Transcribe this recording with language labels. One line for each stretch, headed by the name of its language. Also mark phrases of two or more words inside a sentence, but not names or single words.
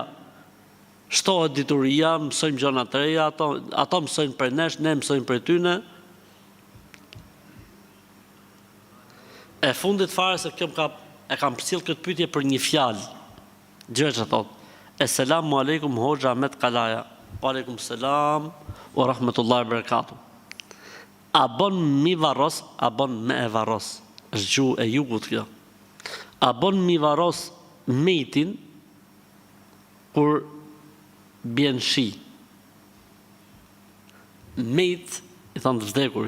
Albanian: Shtohet dituria, mësojmë gjona të reja, ato mësojnë për nesh, ne mësojmë për tyne. E fundit fare se kjo e kam përcjell këtë pyetje për një fjalë. Gjë që thotë.
Arabic: السلام عليكم
Albanian: Hoxha Ahmet Kalaja.
Arabic: وعليكم السلام ورحمة الله وبركاته.
Albanian: A bon mi varros, a bon me e varros. Është gjuhë e jugut kjo. A bon mi varros metin kur bjen shi. Mejt i thonë të vdekurit.